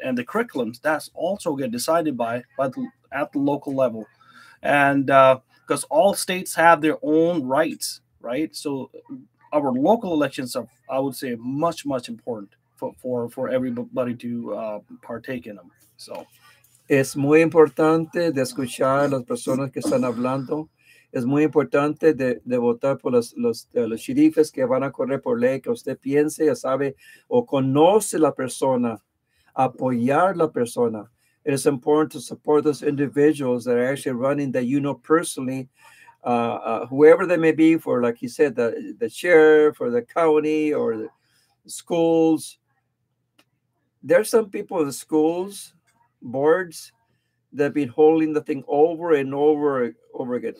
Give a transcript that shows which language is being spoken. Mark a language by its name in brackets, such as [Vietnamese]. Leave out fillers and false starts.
[English] and the curriculums, that's also get decided at the local level. And because all states have their own rights, right? So our local elections are, I would say, much important for everybody to partake in them. So [Spanish] Es muy importante de escuchar a las personas que están hablando. Es muy importante de votar por los sheriffes que van a correr por ley, que usted piense, ya sabe, o conoce la persona, apoyar la persona. [English] It is important to support those individuals that are actually running that you know personally, whoever they may be, for, like you said, the sheriff or the county or the schools. There's some people in the schools boards that have been holding the thing over and over again.